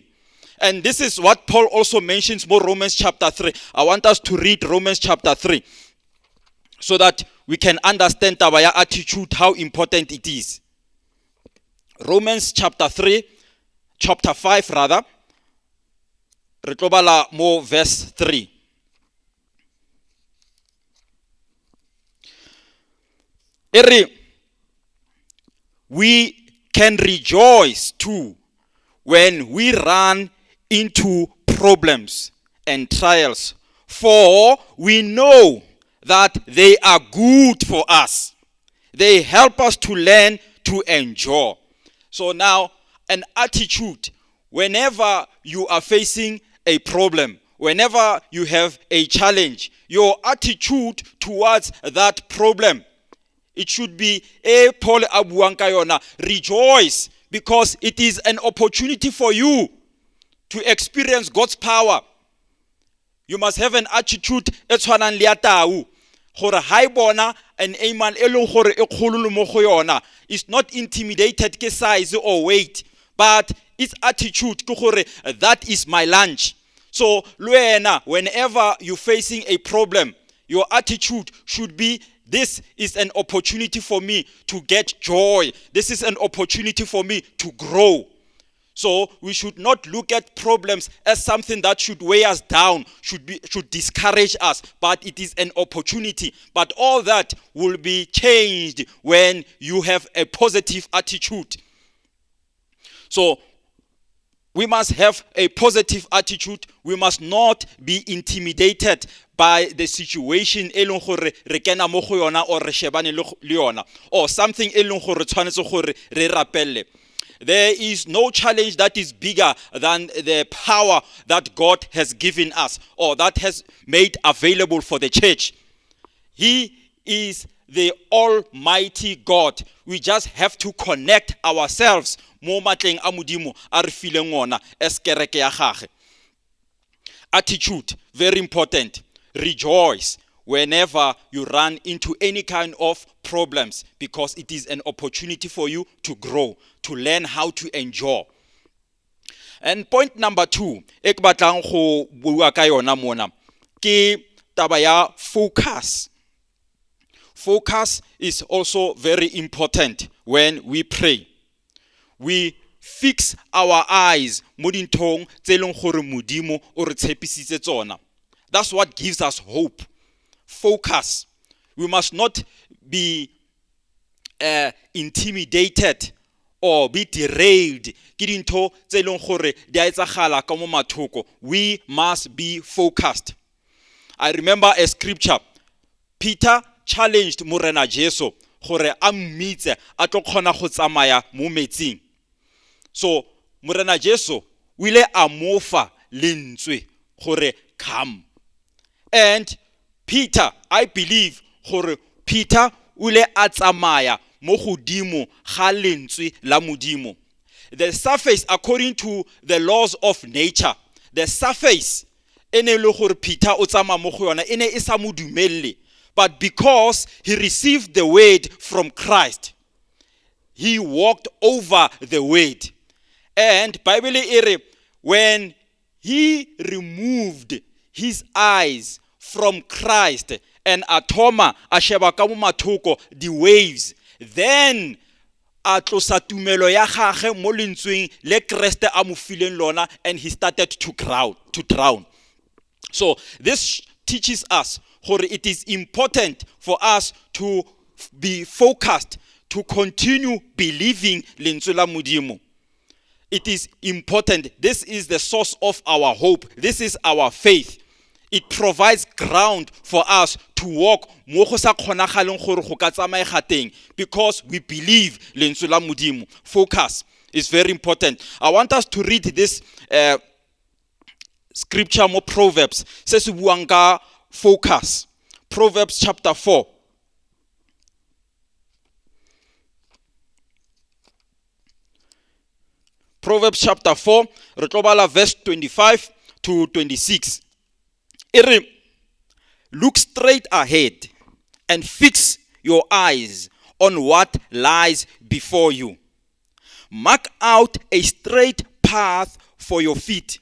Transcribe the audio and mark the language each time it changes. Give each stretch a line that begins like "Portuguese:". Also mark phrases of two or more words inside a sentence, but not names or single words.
English: And this is what Paul also mentions more Romans chapter 3. I want us to read Romans chapter 3 so that we can understand our attitude, how important it is. Romans chapter 5 rather.
Tswana: Re tlo bala mo verse 3.
English: We can rejoice too when we run into problems and trials, for we know that they are good for us. They help us to learn to endure. So now, an attitude, whenever you are facing a problem, whenever you have a challenge, your attitude towards that problem, it should be Paul
Tswana: abuang ka yona,
English: rejoice, because it is an opportunity for you to experience God's power. You must have an attitude
Tswana: e tshwanang le ya tau gore ha e bona
English: an animal
Tswana: e leng gore e kgololo mo go yona
English: is not intimidated ke size or weight, but its attitude
Tswana: ke gore
English: that is my lunch. So luena, whenever you're facing a problem, your attitude should be, this is an opportunity for me to get joy. This is an opportunity for me to grow. So we should not look at problems as something that should weigh us down, should discourage us, but it is an opportunity. But all that will be changed when you have a positive attitude. So we must have a positive attitude. We must not be intimidated by the situation
Tswana: e leng gore re kena mo go yona
English: or
Tswana: re shebane le yona,
English: or something
Tswana: e leng gore tshwanetse gore re rapelle.
English: There is no challenge that is bigger than the power that God has given us or that has made available for the church. He is the Almighty God. We just have to connect ourselves
Tswana: mo matleng a modimo a re fileng ona es kereke ya gagwe.
English: Attitude, very important. Rejoice whenever you run into any kind of problems, because it is an opportunity for you to grow, to learn how to endure. And point number 2,
Tswana: e ke batlang go bua ka yona mona ke taba ya focus.
English: Focus is also very important when we pray. We fix our eyes
Tswana: mo dinthong tse leng gore modimo o re tshepisitse tsona.
English: That's what gives us hope. Focus. We must not be intimidated or be derailed
Tswana: ke dintho tse leng gore di a etsagala ka mo mathoko.
English: We must be focused. I remember a scripture.
Tswana: Peter challenged Morena Jesu gore a mmitse a tlo kgona go tsamaya mo metsing. So Morena Jesu o ile a mofa lentswe gore come.
English: And Peter, I believe
Tswana: gore Peter o ile a tsamaya mo godimo ga lentswe la modimo.
English: The surface, according to the laws of nature, the surface
Tswana: ene le gore Peter o tsamaya mo go yona ene e sa mo dumelle.
English: But because he received the word from Christ, he walked over the word. And Bible
Tswana: ere,
English: when he removed his eyes from Christ and
Tswana: atoma a sheba ka mo mathoko
English: the waves, then
Tswana: a tlosa tumelo ya gagwe mo lentsweng le Kriste a mo fileng lona,
English: and he started to drown. So this teaches us that it is important for us to be focused, to continue believing
Tswana: lentswe la modimo.
English: It is important. This is the source of our hope. This is our faith. It provides ground for us to walk
Tswana: mo go sa kgonagaleng gore go ka tsamaega teng,
English: because we believe
Tswana: lentswe la modimo.
English: Focus is very important. I want us to read this scripture
Tswana: mo Proverbs se se buang ka focus.
English: Proverbs chapter 4. Proverbs chapter 4,
Tswana: re tlo bala verse 25 to 26.
English: Look straight ahead and fix your eyes on what lies before you. Mark out a straight path for your feet.